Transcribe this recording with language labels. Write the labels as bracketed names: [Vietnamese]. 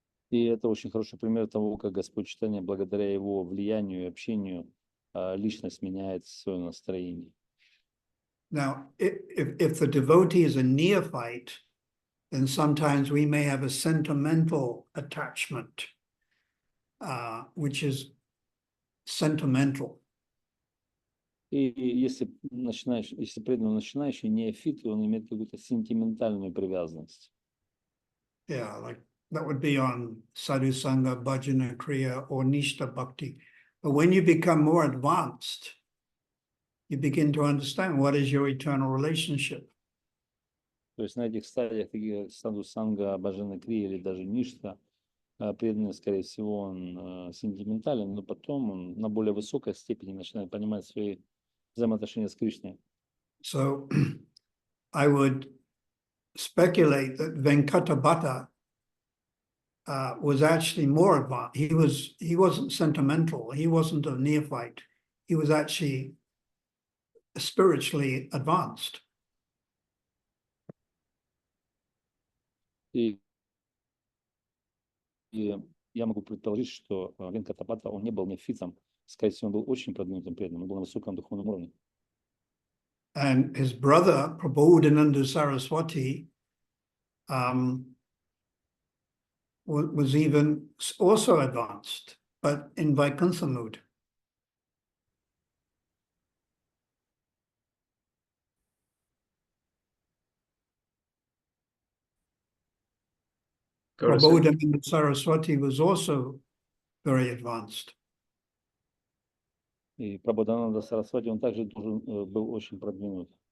[Russian] И это очень хороший пример того, как Господь Чайтанья, благодаря его влиянию и общению, личность меняет свое настроение. [English] Now, if the devotee is a neophyte, then sometimes we may have a sentimental attachment, which is sentimental. [Russian] И если преданный начинающий, неофит, он имеет какую-то сентиментальную привязанность. [English] Yeah, like that would be on sadhu sangha, bhajana, kriya, or nishta bhakti. But when you become more advanced, you begin to understand what is your eternal relationship. [Russian] То есть на этих стадиях, таких как саду санга, баджана крия или даже ништа, преданный, скорее всего, он сентиментален, но потом он на более высокой степени начинает понимать свои взаимоотношения с Кришной. [English] So I would speculate that Venkatabhata was actually more advanced. He wasn't sentimental. He wasn't a neophyte. He was actually spiritually advanced. [Russian] И я могу предположить, что Венкатапата, он не был неофитом, скорее всего, он был очень продвинутым преданным, он был на высоком духовном уровне. [English] And his brother, Prabodhananda Saraswati, was even also advanced, but in Vaikuntha mood. Prabodhananda Saraswati was also very advanced. [Russian] И Прабодхананда Сарасвати, он также был очень продвинут.